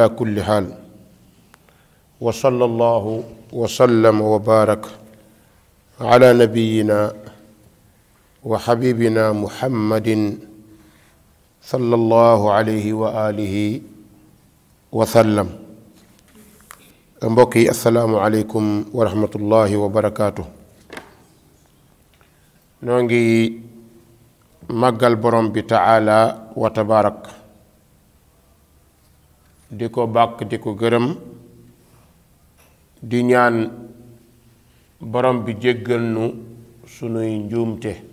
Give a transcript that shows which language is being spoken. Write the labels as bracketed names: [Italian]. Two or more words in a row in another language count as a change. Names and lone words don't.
[Arabic] كل حال وصلى الله وسلم وبارك على نبينا وحبيبنا محمد صلى الله عليه وآله وسلم mbokki السلام عليكم ورحمة الله وبركاته. [Wolof] noo ngi màggal borom bi [Arabic] تعالى وتبارك [Wolof] di ko bàkk di ko gërëm di ñaan borom bi jéggal nu sunuy njuumte.